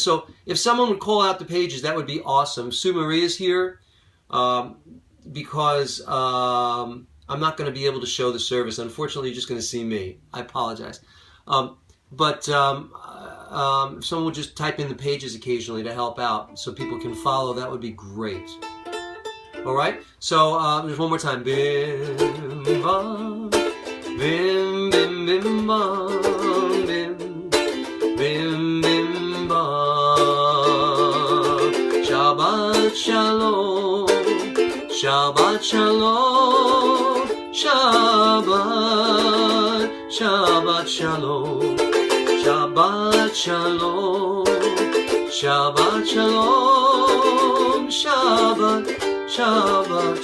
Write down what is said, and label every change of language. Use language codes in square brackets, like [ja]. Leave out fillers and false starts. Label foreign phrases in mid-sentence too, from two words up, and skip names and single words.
[en] So if someone would call out the pages, that would be awesome. Sue Marie is here because I'm not going to be able to show the service. Unfortunately, you're just going to see me. I apologize. But if someone would just type in the pages occasionally to help out so people can follow, that would be great. All right? So there's one more time. Bim, bam, bim, bim, bim, bam, bim, bim, bim. [he] שבת שלום, שבת שלום, שבת, שבת שלום, שבת שלום, שבת שלום, שבת, שבת,